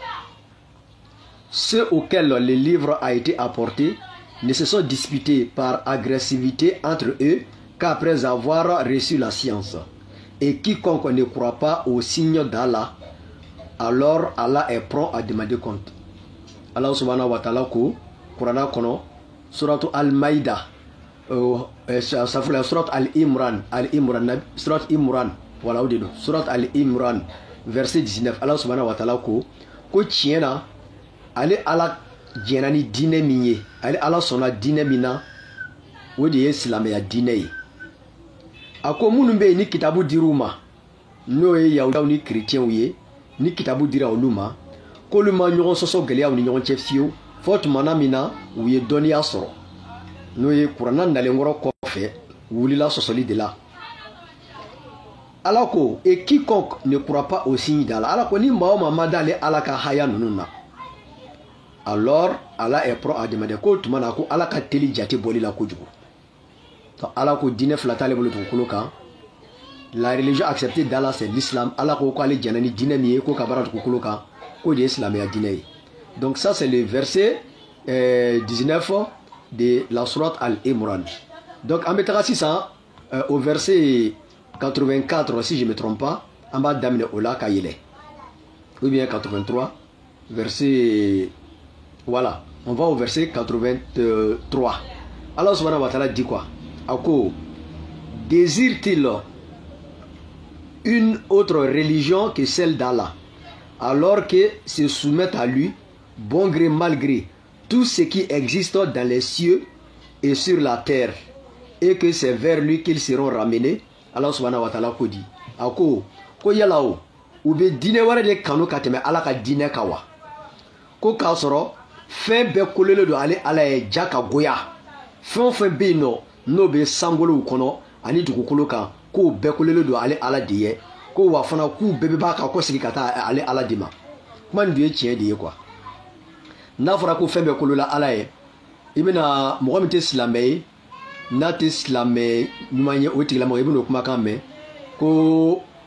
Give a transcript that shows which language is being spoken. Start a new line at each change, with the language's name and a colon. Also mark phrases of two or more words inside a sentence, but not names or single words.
French: ceux auxquels le livre a été apporté ne se sont disputés par agressivité entre eux qu'après avoir reçu la science et quiconque ne croit pas au signe d'Allah alors Allah est prompt à demander compte
Arabic: الله سبحانه وتعالى
Bambara: ko Qur'ana kono
French: suratu al-Maïda surat al-Imran surat Imran voilà au surat al-Imran
Bambara: verset 19
Arabic: الله سبحانه وتعالى
Bambara: ko tiɲɛ na ale ala jɛna ni diinɛ min ye ale ala sɔnna diinɛ min na o de ye silamɛya diinɛ ye a ko minnu bɛ yen ni kitabu dir'u ma n'o ye yahudaw ni kerecɛnw ye ni kitabu dira olu ma k'olu ma ɲɔgɔn sɔsɔ gɛlɛyaw ni ɲɔgɔn cɛ fiyewu fɔ tumana min na u ye dɔnniya sɔrɔ n'o ye kuranna
French: nalenkɔrɔ kɔfɛ wulila sɔsɔli de la ala ko et quiconque ne croit pas au signe d'Allah
Bambara: ala ko ni maa o maa ma d'ale ala ka haya ninnu na
French: alors ala est prêt à demander
Bambara: ko tuma na ko ala ka teli jate bɔli la kojugu ala ko diinɛ fila t'ale bolo dugukolo kan
French: la religion acceptée d'Allah c'est l'islam
Bambara: ala ko ale jɛna ni diinɛ min ye ko ka baara dugukolo kan ko de ye silamɛya diinɛ ye
French: donc ça c'est le verset 19 de la sourate Al-Imran. Donc
Bambara: en bɛ sisan
French: au verset 84 si je ne me trompe pas
Bambara: en b'a daminɛ o la ka yɛlɛ
French: ou bien 83 verset voilà on va au verset 83.
Arabic: الله سبحانه وتعالى
French: dit quoi? Ako désire-t-il une autre religion que celle d'Allah alors que se soumettent à lui bon gré mal gré tout ce qui existe dans les cieux et sur la terre et que c'est vers lui qu'ils seront ramenés.
Arabic: الله سبحانه وتعالى
Bambara: ko di ako ko yala o u be diinɛ wɛrɛ de kanu ka tɛmɛ ala ka diinɛ kan wa ko k'a sɔrɔ fɛn bɛɛ kolelen don ale ala ye ja ka goya fɛn o fɛn bɛ yen nɔ n'o bɛ sankolow kɔnɔ ani dugukolo kan k'o bɛɛ kolelen don ale ala de ye ko wa fana k'u bɛɛ bɛ b'a kan kɔsegin ka taa ale ala de ma kuma nin dun ye tiɲɛ de ye quoi n'a fɔra ko fɛn bɛɛ kolola ala ye i bɛna mɔgɔ min tɛ silamɛ ye n'a tɛ silamɛ ɲuman ye o tigilamɔgɔ i bɛna o kumakan mɛn ko